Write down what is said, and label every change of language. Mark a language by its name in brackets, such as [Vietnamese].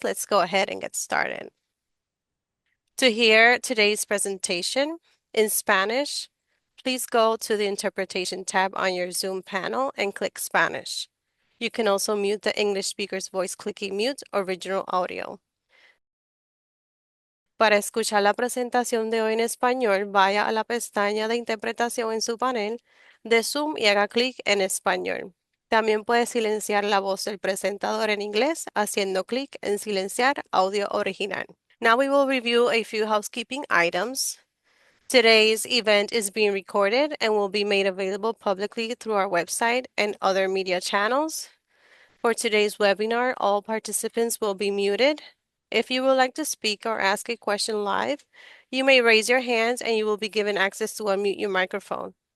[English] Let's go ahead and get started. To hear today's presentation in Spanish, please go to the Interpretation tab on your Zoom panel and click Spanish. You can also mute the English speaker's voice clicking Mute Original Audio. [Spanish] Para escuchar la presentación de hoy en español, vaya a la pestaña de interpretación en su panel de Zoom y haga clic en Español. También puede silenciar la voz del presentador en inglés haciendo clic en Silenciar audio original. [English] Now we will review a few housekeeping items. Today's event is being recorded and will be made available publicly through our website and other media channels. For today's webinar, all participants will be muted. If you would like to speak or ask a question live, you may raise your hands and you will be given access to unmute your microphone.